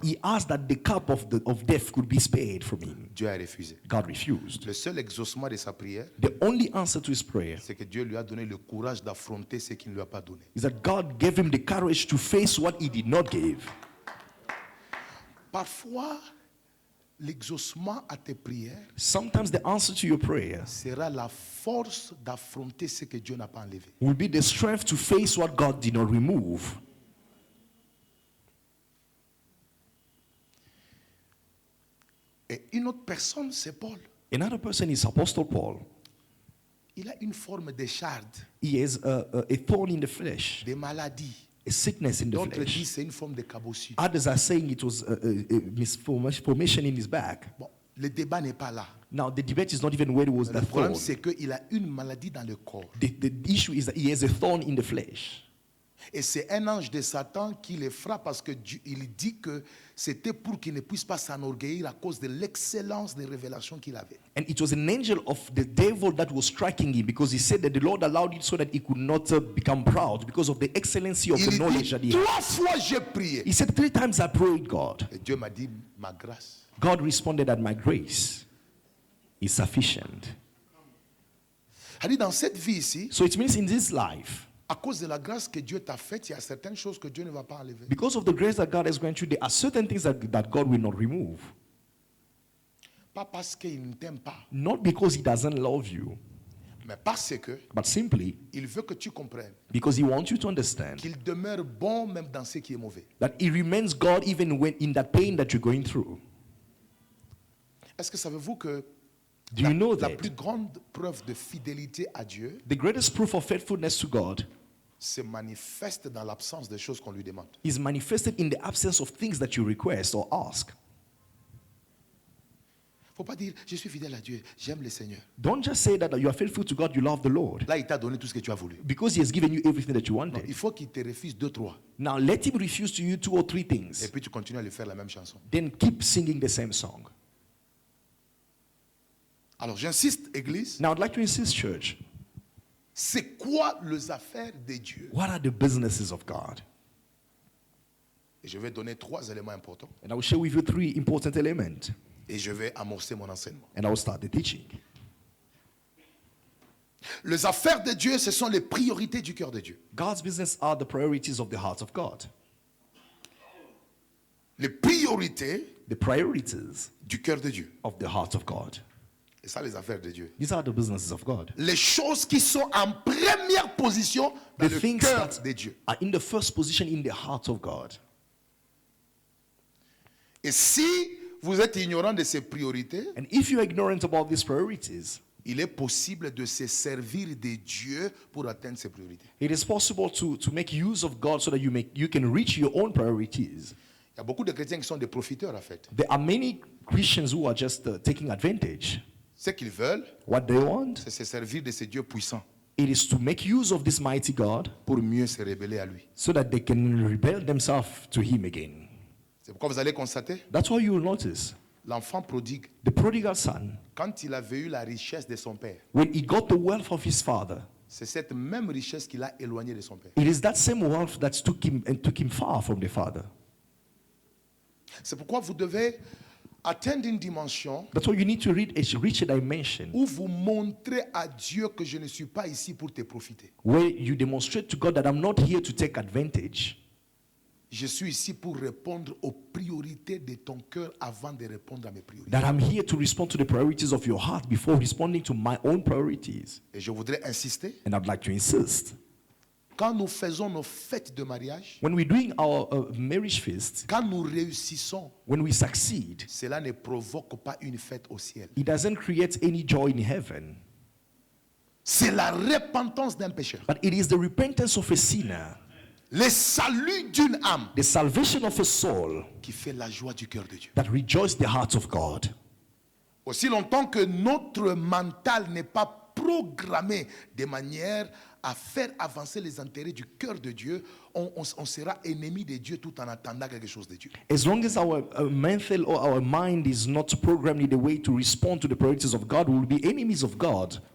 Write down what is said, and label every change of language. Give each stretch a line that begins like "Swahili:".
English: he asked that the cup of death could be spared from him.
French: Dieu a refusé.
English: God refused.
French: Le seul exaucement de sa prière,
English: The only answer to his prayer
French: c'est que Dieu lui a donné le courage d'affronter ce qu'il ne lui a pas donné.
English: is that God gave him the courage to face what he did not give.
French: Parfois, l'exaucement à tes prières
English: Sometimes the answer to your prayer
French: sera la force d'affronter ce que Dieu n'a pas enlevé.
English: will be the strength to face what God did not remove.
French: Et une autre personne, c'est Paul.
English: Another person is Apostle Paul.
French: Il a une forme de charde,
English: He has a thorn in the flesh,
French: des maladies.
English: a sickness in the
French: D'autres disent
English: flesh.
French: c'est une forme de cabossure.
English: Others are saying it was a misformation in his back.
French: Bon, le débat n'est pas là.
English: Now, the debate is not even where it was
French: Le
English: the
French: problème,
English: thorn.
French: c'est qu'il a une maladie dans le corps.
English: The issue is that he has a thorn in the flesh.
French: Et c'est un ange de Satan qui le frappe parce que il dit que c'était pour qu'il ne puisse pas s'enorgueillir à cause de l'excellence des révélations qu'il avait.
English: And it was an angel of the devil that was striking him because he said that the Lord allowed it so that he could not become proud because of the excellency of the
French: Il
English: knowledge
French: dit,
English: that he had.
French: 3 fois j'ai prié.
English: He said, 3 times I prayed God.
French: Et Dieu m'a dit, ma grâce.
English: God responded that my grace is sufficient.
French: Il dit, dans cette vie ici,
English: So it means in this life,
French: à cause de la grâce que Dieu t'a faite, il y a certaines choses que Dieu ne va pas enlever.
English: because of the grace that God has granted you, there are certain things that God will not remove.
French: Pas parce qu'il ne t'aime pas,
English: Not because he doesn't love you,
French: mais parce que
English: but simply
French: il veut que tu comprennes
English: because he wants you to understand
French: qu'il demeure bon même dans ce qui est mauvais.
English: that he remains God even when in that pain that you're going through.
French: Est-ce que savez-vous que
English: Do you know
French: la
English: that
French: plus grande preuve de fidélité à Dieu
English: the greatest proof of faithfulness to God
French: se manifeste dans l'absence des choses qu'on lui demande?
English: is manifested in the absence of things that you request or ask?
French: Faut pas dire je suis fidèle à Dieu, j'aime le Seigneur.
English: Don't just say that you are faithful to God, you love the Lord,
French: Là, il t'a donné tout ce que tu as voulu.
English: because he has given you everything that you
French: Non,
English: wanted.
French: il faut qu'il te refuse 2, 3.
English: Now let him refuse to you 2 or 3
French: Et
English: things.
French: puis tu continues à lui faire la même chanson.
English: Then keep singing the same song.
French: Alors j'insiste, Église,
English: Now I'd like to insist, church,
French: c'est quoi les affaires de Dieu?
English: what are the businesses of God?
French: Et je vais donner 3 éléments importants
English: And I will share with you 3 important elements,
French: et je vais amorcer mon enseignement.
English: and I will start the teaching.
French: Les affaires de Dieu, ce sont les priorités du cœur de Dieu.
English: God's business are the priorities of the heart of God.
French: Les priorités
English: The priorities
French: du cœur de Dieu.
English: of the heart of God.
French: Et ça, les affaires de Dieu.
English: These are the businesses of God.
French: Les choses qui sont en première position dans
English: The
French: le
English: things
French: cœur
English: that
French: de Dieu.
English: are in the first position in the heart of God.
French: Et si vous êtes ignorant de ces priorités,
English: And if you're ignorant about these priorities,
French: il est possible de se servir de Dieu pour atteindre ces priorités.
English: it is possible to make use of God so that you can reach your own priorities.
French: Il y a beaucoup de chrétiens qui sont des profiteurs, en fait.
English: There are many Christians who are just taking advantage.
French: Ce qu'ils veulent,
English: What they want,
French: c'est se servir de ce Dieu puissant
English: it is to make use of this mighty God
French: pour mieux se révéler à lui.
English: so that they can rebel themselves to Him again.
French: C'est pourquoi vous allez constater,
English: That's why you will notice
French: l'enfant prodigue,
English: the prodigal son,
French: quand il avait eu la richesse de son père,
English: when he got the wealth of his father,
French: c'est cette même richesse qui l'a éloigné de son père.
English: it is that same wealth that took him far from the father.
French: C'est pourquoi vous devez atteindre une dimension
English: That's why you need to reach a dimension
French: où vous montrez à Dieu que je ne suis pas ici pour te profiter.
English: where you demonstrate to God that I'm not here to take advantage.
French: Je suis ici pour répondre aux priorités de ton cœur avant de répondre à mes priorités.
English: That I'm here to respond to the priorities of your heart before responding to my own priorities.
French: Et je voudrais insister,
English: And I'd like to insist,
French: quand nous faisons nos fêtes de mariage,
English: when we're doing our marriage feast,
French: quand nous réussissons,
English: when we succeed,
French: cela ne provoque pas une fête au ciel.
English: it doesn't create any joy in heaven,
French: C'est la repentance d'un pécheur.
English: but it is the repentance of a sinner,
French: Le salut d'une âme
English: the salvation of a soul
French: qui fait la joie du cœur de Dieu.
English: that rejoices the heart of God.
French: Aussi longtemps que notre mental n'est pas programmé de manière à faire avancer les intérêts du cœur de Dieu, on sera ennemi de Dieu tout en attendant quelque chose de Dieu.
English: As long as our mental or our mind is not programmed in the way to respond to the priorities of God, we will be enemies of God.